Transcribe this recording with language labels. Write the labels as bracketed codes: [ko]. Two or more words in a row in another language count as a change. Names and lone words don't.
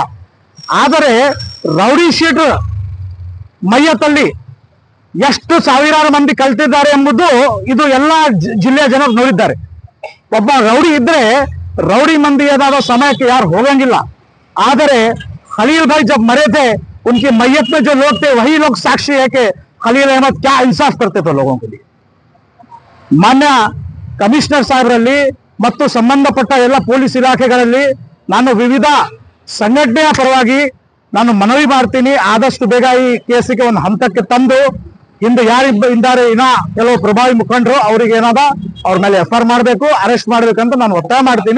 [kn] ಆದರೆ ರೌಡಿ ಶೀಟರ್ ಮೈಯತ್ತಲ್ಲಿ ಎಷ್ಟು ಸಾವಿರಾರು ಮಂದಿ ಕಲ್ತಿದ್ದಾರೆ ಎಂಬುದು ಇದು ಎಲ್ಲ ಜಿಲ್ಲೆಯ ಜನರು ನೋಡಿದ್ದಾರೆ. ಒಬ್ಬ ರೌಡಿ ಇದ್ರೆ ರೌಡಿ ಮಂದಿ ಏನಾದ ಸಮಯಕ್ಕೆ ಯಾರು ಹೋಗಂಗಿಲ್ಲ. [hi] ಆದರೆ खलील भाई जब मरे थे उनकी मैयत में जो लोग थे वही लोग साक्षी है कि खलील अहमद क्या इंसाफ करते थे लोगों के लिए. [kn] ಮಾನ್ಯ ಕಮಿಷನರ್ ಸಾಹೇಬರಲ್ಲಿ ಮತ್ತು ಸಂಬಂಧಪಟ್ಟ ಎಲ್ಲ ಪೊಲೀಸ್ ಇಲಾಖೆಗಳಲ್ಲಿ ನಾನು ವಿವಿಧ ಸಂಘಟನೆಯ ಪರವಾಗಿ ನಾನು ಮನವಿ ಮಾಡ್ತೀನಿ, ಆದಷ್ಟು ಬೇಗ ಈ ಕೇಸಿಗೆ ಒಂದು ಹಂತಕ್ಕೆ ತಂದು ಹಿಂದೆ ಯಾರಿದ್ದಾರೆ ಇನ್ನ ಕೆಲವು ಪ್ರಭಾವಿ ಮುಖಂಡರು ಅವರಿಗೆ ಏನಾದ ಅವ್ರ ಮೇಲೆ ಎಫ್ಐಆರ್ ಮಾಡಬೇಕು, ಅರೆಸ್ಟ್ ಮಾಡಬೇಕಂತ ನಾನು ಒತ್ತಾಯ ಮಾಡ್ತೀನಿ.